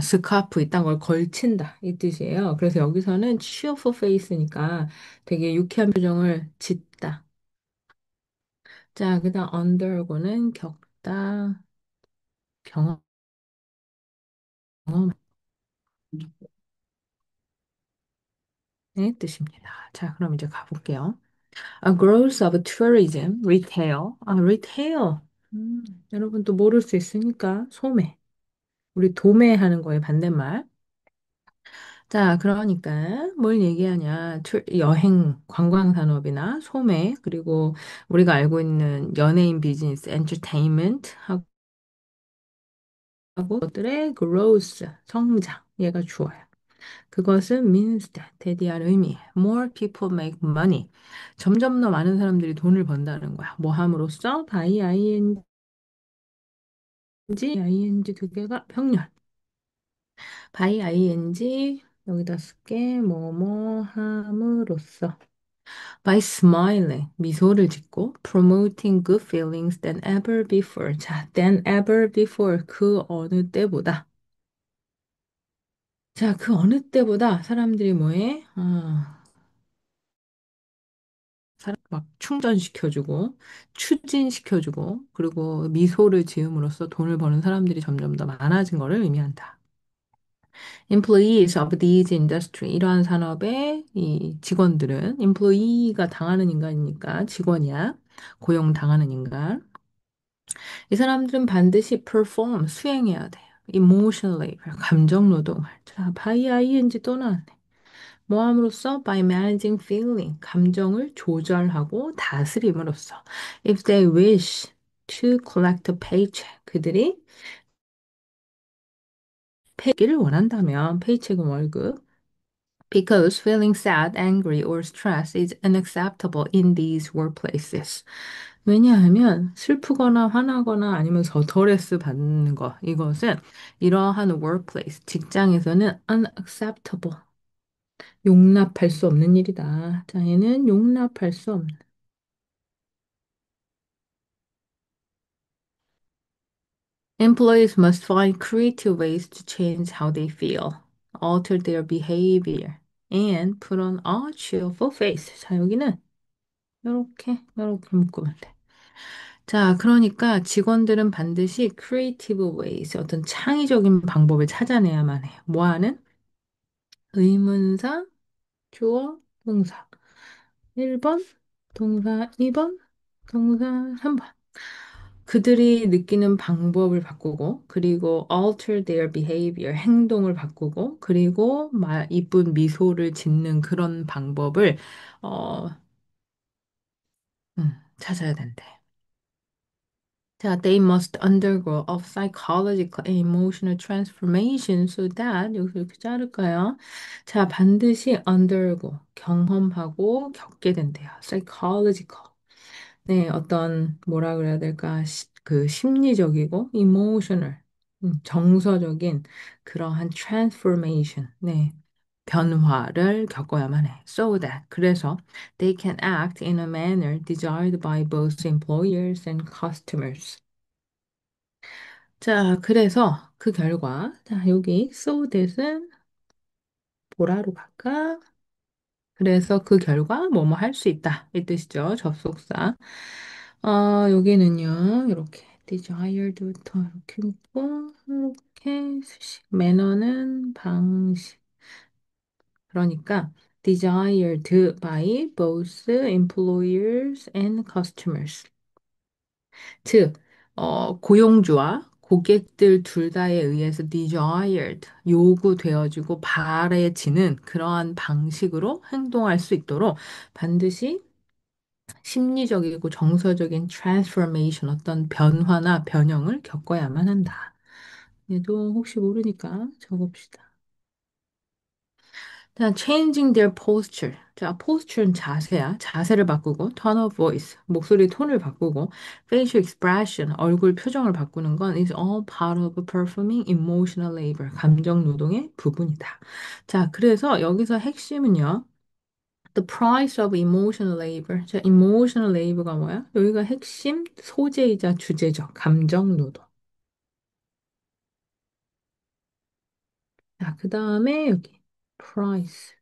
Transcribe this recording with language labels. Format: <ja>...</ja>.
<ko>스카프 이딴 걸 걸친다 이 뜻이에요. 그래서 여기서는</ko> <en>cheerful face</en> <ko>니까 되게 유쾌한 표정을 짓다. 자, 그다음 undergo는 겪다, 경험의 뜻입니다. 자, 그럼 이제 가볼게요.</ko> <en>A growth of tourism, retail. retail.</en> <ko>음, 여러분 또 모를 수 있으니까 소매. 우리 도매하는 거에 반대말. 자, 그러니까 뭘 얘기하냐. 여행, 관광 산업이나 소매, 그리고 우리가 알고 있는 연예인 비즈니스, 엔터테인먼트 하고 것들의 growth, 성장. 얘가 주어요. 그것은</ko> <en>means that,</en> <ko>대디할 의미.</ko> <en>More people make money.</en> <ko>점점 더 많은 사람들이 돈을 번다는 거야. 뭐 함으로써 by ing 두 개가 병렬. by ing 여기다 쓸게 뭐뭐 함으로써.</ko> <en>By smiling,</en> <ko>미소를 짓고,</ko> <en>promoting good feelings than ever before.</en> <ko>자, than ever before, 그 어느 때보다. 자, 그 어느 때보다 사람들이 뭐해? 사람 막 충전시켜주고, 추진시켜주고, 그리고 미소를 지음으로써 돈을 버는 사람들이 점점 더 많아진 것을 의미한다.</ko> <en>Employees of these industry,</en> <ko>이러한 산업의 이 직원들은, employee가 당하는 인간이니까 직원이야. 고용당하는 인간. 이 사람들은 반드시 perform, 수행해야 돼요.</ko> <en>emotional labor,</en> <ko>감정 노동을. 자, by ing 또 나왔네. 뭐 함으로써?</ko> <en>by managing feeling,</en> <ko>감정을 조절하고 다스림으로써.</ko> <en>If they wish to collect a paycheck,</en> <ko>그들이 페이를 원한다면,</ko> <en>paycheck은 월급. Because feeling sad, angry, or stressed is unacceptable in these workplaces.</en> <ko>왜냐하면 슬프거나 화나거나 아니면 스트레스 받는 거, 이것은 이러한 workplace, 직장에서는 unacceptable, 용납할 수 없는 일이다. 자, 얘는 용납할 수 없는.</ko> <en>Employees must find creative ways to change how they feel, alter their behavior, and put on a cheerful face.</en> <ko>자, 여기는 이렇게 묶으면 돼. 자, 그러니까 직원들은 반드시</ko> <en>creative ways,</en> <ko>어떤 창의적인 방법을 찾아내야만 해요. 뭐 하는? 의문사, 주어, 동사. 1번, 동사 2번, 동사 3번. 그들이 느끼는 방법을 바꾸고, 그리고</ko> <en>alter their behavior,</en> <ko>행동을 바꾸고, 그리고 이쁜 미소를 짓는 그런 방법을, 어, 찾아야 된대.</ko> <en>자, they must undergo a psychological and emotional transformation so that,</en> <ko>여기서 이렇게 자를까요? 자, 반드시 undergo, 경험하고 겪게 된대요.</ko> <en>psychological.</en> <ko>네, 어떤, 뭐라 그래야 될까? 그 심리적이고, emotional. 정서적인 그러한 transformation, 네, 변화를 겪어야만 해.</ko> <en>So that, 그래서 they can act in a manner desired by both employers and customers.</en> <ko>자, 그래서 그 결과, 자, 여기</ko> <en>so that</en> <ko>은 보라로 갈까? 그래서 그 결과 뭐뭐 할 수 있다. 이 뜻이죠. 접속사. 여기는요. 이렇게 desired부터 이렇게 있고 이렇게 수식. 매너는 방식.</ko> <en>그러니까 desired by both employers and customers.</en> <ko>즉, 고용주와 고객들 둘 다에 의해서 desired, 요구되어지고 바래지는 그러한 방식으로 행동할 수 있도록 반드시 심리적이고 정서적인 transformation, 어떤 변화나 변형을 겪어야만 한다. 얘도 혹시 모르니까 적읍시다.</ko> <en>자, changing their posture.</en> <ko>자, posture는 자세야. 자세를 바꾸고,</ko> <en>tone of voice,</en> <ko>목소리 톤을 바꾸고,</ko> <en>facial expression,</en> <ko>얼굴 표정을 바꾸는 건</ko> <en>is all part of performing emotional labor.</en> <ko>감정 노동의 부분이다. 자, 그래서 여기서 핵심은요.</ko> <en>The price of emotional labor.</en> <ko>자,</ko> <en>emotional labor</en> <ko>가 뭐야? 여기가 핵심 소재이자 주제죠. 감정 노동. 자, 그 다음에 여기 price.</ko>